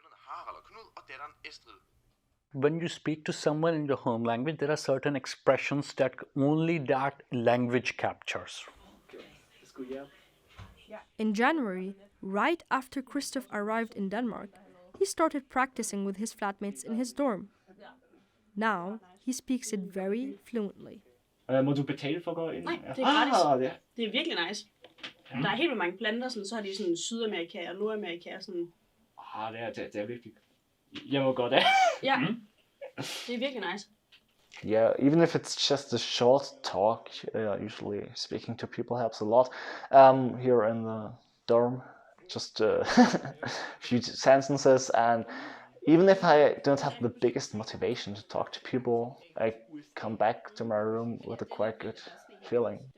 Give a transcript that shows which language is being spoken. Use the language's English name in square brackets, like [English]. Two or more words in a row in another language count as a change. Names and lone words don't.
[English] When you speak to someone in your home language, there are certain expressions that only that language captures. In January, right after Christoph arrived in Denmark, he started practicing with his flatmates in his dorm. Now, he speaks it very fluently. [Danish] Må du betale for at gå ind? Nej, det er gratis. Ja. Det er virkelig nice. Der er helt vildt mange planter, sådan, så har de sådan Sydamerika og Nordamerika. Sådan. Det er virkelig. Jeg må gå der. Ja, det er virkelig nice. [English] Yeah, even if it's just a short talk, usually speaking to people helps a lot. Here in the dorm, just a few sentences, and even if I don't have the biggest motivation to talk to people, I come back to my room with a quite good feeling.